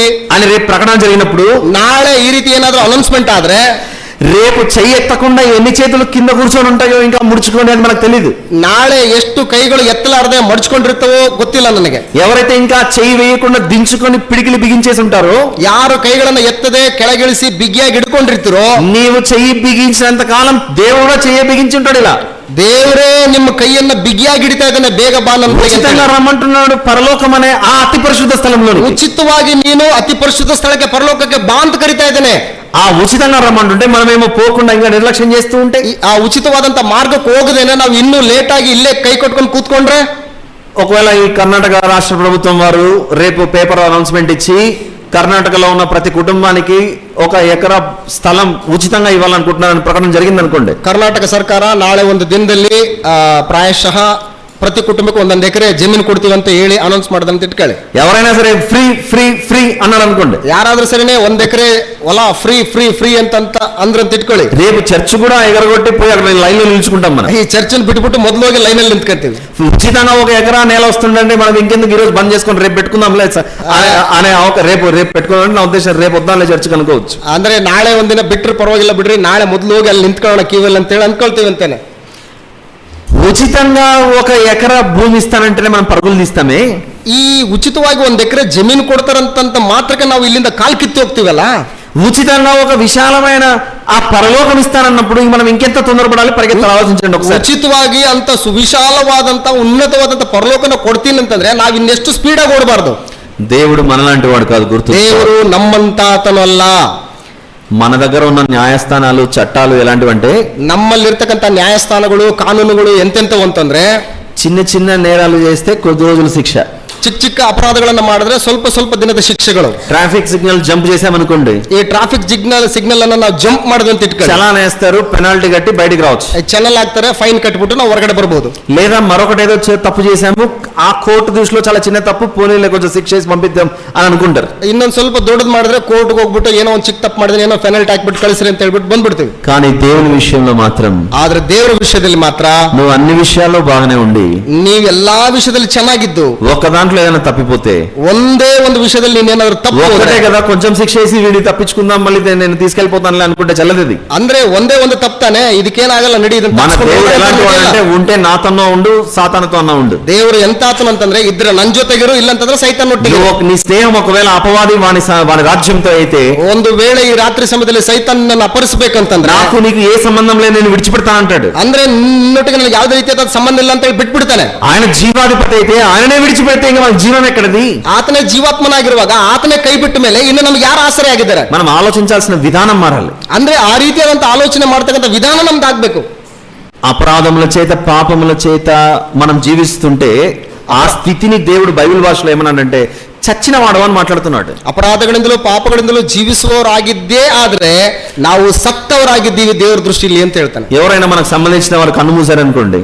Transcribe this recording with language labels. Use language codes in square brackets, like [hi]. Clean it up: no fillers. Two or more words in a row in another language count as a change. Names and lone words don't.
[te] అని రేపు ప్రకటన జరిగినప్పుడు, [kn] ನಾಳೆ ಈ ರೀತಿ ಏನಾದ್ರೂ ಅನೌನ್ಸ್ಮೆಂಟ್ ಆದ್ರೆ, [te] రేపు చెయ్యి ఎత్తకుండా ఎన్ని చేతులు కింద కూర్చొని ఉంటాయో ఇంకా ముడుచుకోండి అని మనకు తెలియదు. [kn] ನಾಳೆ ಎಷ್ಟು ಕೈಗಳು ಎತ್ತಲಾರದೆ ಮಡ್ಚ್ಕೊಂಡಿರ್ತವೋ ಗೊತ್ತಿಲ್ಲ ನನಗೆ. [te] ఎవరైతే ఇంకా చెయ్యి వేయకుండా దించుకొని పిడికిలి బిగించేసి ఉంటారో, [kn] ಯಾರು ಕೈಗಳನ್ನ ಎತ್ತದೆ ಕೆಳಗಿಳಿಸಿ ಬಿಗಿಯಾಗಿ ಹಿಡ್ಕೊಂಡಿರ್ತೀರೋ, [te] నీవు చెయ్యి బిగించినంత కాలం దేవుడు చెయ్యి బిగించి ఉంటాడు. ఇలా [kn] ದೇವರೇ ನಿಮ್ಮ ಕೈಯನ್ನ ಬಿಗಿಯಾಗಿ ಹಿಡಿತಾ ಇದ್ದಾನೆ, ಬೇಗ ಬಾ ನನ್ನ [te] ఉచితంగా రమ్మంటున్నాడు పరలోకం అనే ఆ అతి పరిశుద్ధ స్థలంలో. [kn] ಉಚಿತವಾಗಿ ನೀನು ಅತಿ ಪರಿಶುದ್ಧ ಸ್ಥಳಕ್ಕೆ ಪರಲೋಕಕ್ಕೆ ಬಾ ಅಂತ ಕರಿತಾ ಇದ್ದಾನೆ. [te] ఆ ఉచితంగా రమ్మంటుంటే మనమేమో పోకుండా ఇంకా నిర్లక్ష్యం చేస్తూ ఉంటే, [kn] ಆ ಉಚಿತವಾದಂತ ಮಾರ್ಗಕ್ಕೆ ಹೋಗದೇನೆ ನಾವು ಇನ್ನೂ ಲೇಟ್ ಆಗಿ ಇಲ್ಲೇ ಕೈ ಕಟ್ಕೊಂಡು ಕೂತ್ಕೊಂಡ್ರೆ, [te] ఒకవేళ ఈ కర్ణాటక రాష్ట్ర ప్రభుత్వం వారు రేపు [en] paper announcement [te] ఇచ్చి కర్ణాటకలో ఉన్న ప్రతి కుటుంబానికి 1 ఎకరా స్థలం ఉచితంగా ఇవ్వాలనుకుంటున్నారని ప్రకటన జరిగింది అనుకోండి. [kn] ಕರ್ನಾಟಕ ಸರ್ಕಾರ ನಾಳೆ ಒಂದು ದಿನದಲ್ಲಿ ಪ್ರಾಯಶಃ ಪ್ರತಿ ಕುಟುಂಬಕ್ಕೆ ಒಂದೊಂದು ಎಕರೆ ಜಮೀನು ಕೊಡ್ತೀವಿ ಅಂತ ಹೇಳಿ ಅನೌನ್ಸ್ ಮಾಡದಂತ ಇಟ್ಕೊಳ್ಳಿ. [te] ఎవరైనా సరే [en] free free free [te] అన్నాడు అనుకోండి, [kn] ಯಾರಾದ್ರೂ ಸರಿನೇ 1 ಎಕರೆ ಹೊಲ [en] free free free [kn] ಅಂತ ಅಂದ್ರಂತ ಇಟ್ಕೊಳ್ಳಿ. [te] రేపు చర్చ్ కూడా ఎగరగొట్టి పోయి అక్కడ లైన్ లో నిల్చుకుంటాం మనం. [kn] ಈ ಚರ್ಚನ್ನು ಬಿಟ್ಬಿಟ್ಟು ಮೊದಲು ಹೋಗಿ ಲೈನಲ್ಲಿ ನಿಂತ್ಕೊಳ್ತೀವಿ. [te] ఉచితంగా 1 ఎకరా నేల వస్తుందంటే మనం ఇంకెందుకు ఈ రోజు బంద్ చేసుకొని రేపు పెట్టుకుందాం అనే రేపు పెట్టుకోవాలంటే నా ఉద్దేశం రేపు వద్దాంలే చర్చ్ కనుకోవచ్చు. [kn] ಅಂದ್ರೆ ನಾಳೆ ಒಂದಿನ ಬಿಟ್ರೆ ಪರವಾಗಿಲ್ಲ ಬಿಡ್ರಿ, ನಾಳೆ ಮೊದಲು ಹೋಗಿ ಅಲ್ಲಿ ನಿಂತ್ಕೊಳ್ಳೋಣ ಕ್ಯೂವಲ್ಲಿ ಅಂತ ಹೇಳಿ ಅನ್ಕೊಳ್ತೀವಿ ಅಂತಾನೆ. [te] ఉచితంగా 1 ఎకరా భూమి ఇస్తానంటేనే మనం పరుగులు తీస్తామే. [kn] ಈ ಉಚಿತವಾಗಿ 1 ಎಕರೆ ಜಮೀನು ಕೊಡ್ತಾರಂತ ಮಾತ್ರಕ್ಕೆ ನಾವು ಇಲ್ಲಿಂದ ಕಾಲ್ ಕಿತ್ತಿ ಹೋಗ್ತೀವಲ್ಲ. [te] ఉచితంగా ఒక విశాలమైన ఆ పరలోకం ఇస్తానన్నప్పుడు మనం ఇంకెంత తొందరపడాలి, పరిగెత్తాలి, ఆలోచించండి ఒకసారి. [kn] ಉಚಿತವಾಗಿ ಅಂತ ಸುವಿಶಾಲವಾದಂತ ಉನ್ನತವಾದಂತ ಪರಲೋಕನ ಕೊಡ್ತೀನಿ ಅಂತಂದ್ರೆ ನಾವ್ ಇನ್ನೆಷ್ಟು ಸ್ಪೀಡಾಗಿ ಓಡಬಾರ್ದು. [te] దేవుడు మనలాంటి వాడు కాదు, గుర్తు. [kn] ದೇವರು ನಮ್ಮಂತ ಆತನಲ್ಲ. [te] మన దగ్గర ఉన్న న్యాయస్థానాలు చట్టాలు ఎలాంటివంటే, [kn] ನಮ್ಮಲ್ಲಿರ್ತಕ್ಕಂಥ ನ್ಯಾಯಸ್ಥಾನಗಳು ಕಾನೂನುಗಳು ಎಂತೆಂತವು ಅಂತಂದ್ರೆ, [te] చిన్న చిన్న నేరాలు చేస్తే కొద్ది రోజుల శిక్ష, [kn] ಚಿಕ್ಕ ಚಿಕ್ಕ ಅಪರಾಧಗಳನ್ನ ಮಾಡಿದ್ರೆ ಸ್ವಲ್ಪ ಸ್ವಲ್ಪ ದಿನದ ಶಿಕ್ಷೆಗಳು. [en] traffic signal jump [te] చేసామనుకోండి, [kn] ಈ [en] traffic signal [kn] ಅನ್ನ ನಾವು ಜಂಪ್ ಮಾಡಿದ್ವಿ ಅಂತ ಇಟ್ಕೊಳ್ಳಿ, [te] చలాన్ వేస్తారు, పెనాల్టీ కట్టి బయటికి రావచ్చు. [kn] ಚಾನಲ್ ಹಾಕ್ತಾರೆ, ಫೈನ್ ಕಟ್ಬಿಟ್ಟು ನಾವು ಹೊರಗಡೆ ಬರ್ಬೋದು. [te] లేదా మరొకటి ఏదో తప్పు చేశాము, ఆ కోర్టు దృష్టిలో చాలా చిన్న తప్పు, పోనీలే కొంచెం శిక్ష చేసి పంపిద్దాం అని అనుకుంటారు. [kn] ಇನ್ನೊಂದು ಸ್ವಲ್ಪ ದೊಡ್ಡದು ಮಾಡಿದ್ರೆ ಕೋರ್ಟ್ಗೆ ಹೋಗ್ಬಿಟ್ಟು ಏನೋ ಒಂದು ಚಿಕ್ಕ ತಪ್ಪು ಮಾಡಿದ್ರೆ ಏನೋ ಪೆನಾಲ್ಟಿ ಹಾಕ್ಬಿಟ್ಟು ಕಳಿಸ್ರಿ ಅಂತ ಹೇಳ್ಬಿಟ್ಟು ಬಂದ್ಬಿಡ್ತೀವಿ. [te] కానీ దేవుని విషయంలో మాత్రం, [kn] ಆದ್ರೆ ದೇವರ ವಿಷಯದಲ್ಲಿ ಮಾತ್ರ [te] నువ్వు అన్ని విషయాల్లో బాగానే ఉండి [kn] ನೀವ್ ಎಲ್ಲಾ ವಿಷಯದಲ್ಲಿ ಚೆನ್ನಾಗಿದ್ದು [te] ఒక దాంట్లో ఏదైనా తప్పిపోతే, [kn] ಒಂದೇ ಒಂದು ವಿಷಯದಲ್ಲಿ ನೀನೇನಾದ್ರೂ ತಪ್ಪು [te] ఒకటే కదా కొంచెం శిక్ష వేసి వీడి తప్పించుకుందాం మళ్ళీ నేను తీసుకెళ్లిపోతానులే అనుకుంటే చెల్లది. [kn] ಅಂದ್ರೆ ಒಂದೇ ಒಂದು ತಪ್ಪಾನೆ, ಇದಕ್ಕೇನಾಗಲ್ಲ ನಡಿ. [te] మన దేవుడు ఎలాంటి వాడంటే, ఉంటే నాతోనో ఉండు, సాతానుతో అన్నా ఉండు. [kn] ದೇವರು ಎಂತ ಆತನ ಅಂತಂದ್ರೆ ಇದ್ರೆ ನನ್ ಜೊತೆಗಿರು, ಇಲ್ಲ ಅಂತಂದ್ರೆ ಸೈತಾನ್ ಒಟ್ಟಿಗೆ. [te] నీ స్నేహం ఒకవేళ అపవాది వాని రాజ్యంతో అయితే, [kn] ಒಂದು ವೇಳೆ ಈ ರಾತ್ರಿ ಸಮಯದಲ್ಲಿ ಸೈತಾನ್ ನನ್ನ ಅಪರಿಸಬೇಕಂತಂದ್ರೆ, [te] నాకు నీకు ఏ సంబంధం లేదు, నేను విడిచిపెడతానంటాడు. [kn] ಅಂದ್ರೆ ನಿನ್ನೊಟ್ಟಿಗೆ ನನಗೆ ಯಾವುದೇ ರೀತಿಯಾದ ಸಂಬಂಧ ಇಲ್ಲ ಅಂತ ಹೇಳಿ ಬಿಟ್ಬಿಡ್ತಾನೆ. [te] ఆయన జీవాధిపతి అయితే ఆయననే విడిచిపెడితే ఇంకా మన జీవం ఎక్కడది? [kn] ಆತನೇ ಜೀವಾತ್ಮನಾಗಿರುವಾಗ ಆತನೇ ಕೈ ಬಿಟ್ಟ ಮೇಲೆ ಇನ್ನು ನಮ್ಗೆ ಯಾರು ಆಸರೆ ಆಗಿದ್ದಾರೆ? [te] మనం ఆలోచించాల్సిన విధానం మారాలి. [kn] ಅಂದ್ರೆ ಆ ರೀತಿಯಾದಂತ ಆಲೋಚನೆ ಮಾಡ್ತಕ್ಕಂಥ ವಿಧಾನ ನಮ್ದು ಆಗ್ಬೇಕು. [te] అపరాధముల చేత పాపముల చేత మనం జీవిస్తుంటే ఆ స్థితిని దేవుడు బైబిల్ భాషలో ఏమన్నాడంటే చచ్చిన వాడు అని మాట్లాడుతున్నాడు. [kn] ಅಪರಾಧಗಳಿಂದಲೂ ಪಾಪಗಳಿಂದಲೂ ಜೀವಿಸುವವರಾಗಿದ್ದೇ ಆದ್ರೆ ನಾವು ಸತ್ತವರಾಗಿದ್ದೀವಿ ದೇವರ ದೃಷ್ಟಿಯಲ್ಲಿ ಅಂತ ಹೇಳ್ತಾನೆ. [te] ఎవరైనా మనకు సంబంధించిన వారు కన్ను మూసారనుకోండి,